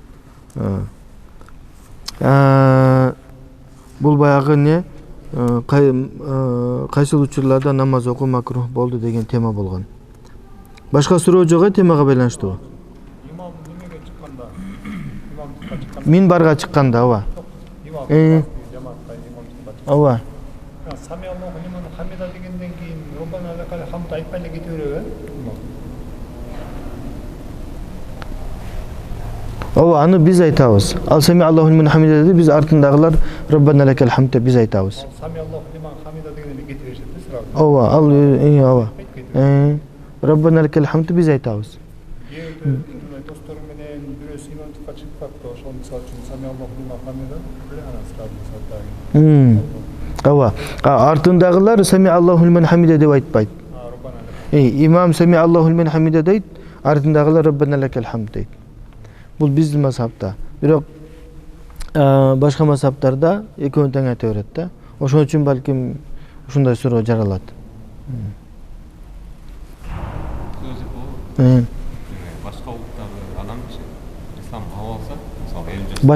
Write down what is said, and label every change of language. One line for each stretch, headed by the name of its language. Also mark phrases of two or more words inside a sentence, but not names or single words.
Kyrgyz: Бул баягы не кайсыл учурларда намаз окуу макрух болду деген тема болгон. Башка суроо жок темага байланыштуу? Имам немеге чыкканда, имамдыкка чыкканда. Минбарга чыкканда, ооба. Имам жамаатка имамдыкка. Ооба.
Arabic: سمع الله لمن حمده
Kyrgyz: дегенден кийин
Arabic: ربنا لك الحمد
Kyrgyz: айтпай эле кете береби? Ооба, аны биз айтабыз. Ал
Arabic: سمع الله لمن حمده
Kyrgyz: деди, биз артындагылар
Arabic: ربنا لك الحمد
Kyrgyz: деп биз айтабыз.
Arabic: سمع الله لمن حمده
Kyrgyz: дегенде кете беришет сразу. Ооба, ал ооба.
Arabic: ربنا لك الحمد
Kyrgyz: биз айтабыз. Достор менен бирөөсү имамдыкка чыгып калыптыр. Ошол мисалы үчүн
Arabic: سمع الله لمن حمده
Kyrgyz: биле анан сразу сатагы. Ооба. Артындагылар
Arabic: سمع الله لمن حمده
Kyrgyz: деп айтпайт.
Arabic: Имам سمع الله لمن حمده
Kyrgyz: дейт, артындагылар
Arabic: ربنا لك الحمد дейт.
Kyrgyz: Бул биздин мазхабта. Бирок башка мазхабтарда экөөнү тең айта берет да. Ошон үчүн балким ушундай суроо жаралат. Башка улуттагы адамчы ислам кабыл алса, мисалы 50 жаш.